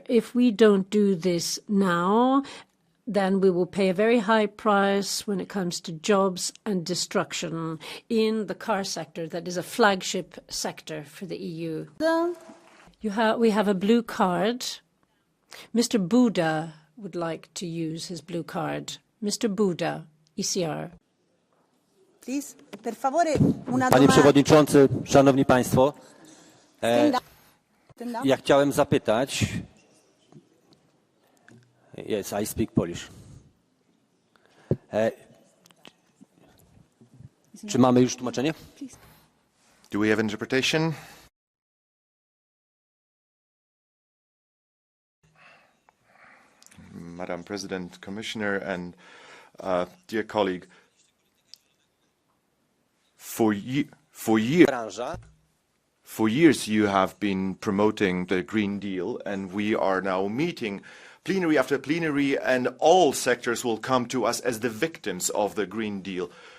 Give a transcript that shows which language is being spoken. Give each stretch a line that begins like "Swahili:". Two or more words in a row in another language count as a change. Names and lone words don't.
English: If we don't do this now, then we will pay a very high price when it comes to jobs and destruction in the car sector that is a flagship sector for the EU. We have a blue card. Mr. Buda would like to use his blue card. Mr. Buda, ECR. Please,
Italian: per favore, una
Polish: Panie
Italian: domanda.
Polish: Przewodniczący, Szanowni Państwo,
English: Stand up.
Polish: ja chciałem zapytać.
English: Yes, I speak Polish.
Polish: Czy mamy już tłumaczenie?
English: Do we have interpretation? Madam President, Commissioner, and dear colleague, for years you have been promoting the Green Deal, and we are now meeting plenary after plenary, and all sectors will come to us as the victims of the Green Deal.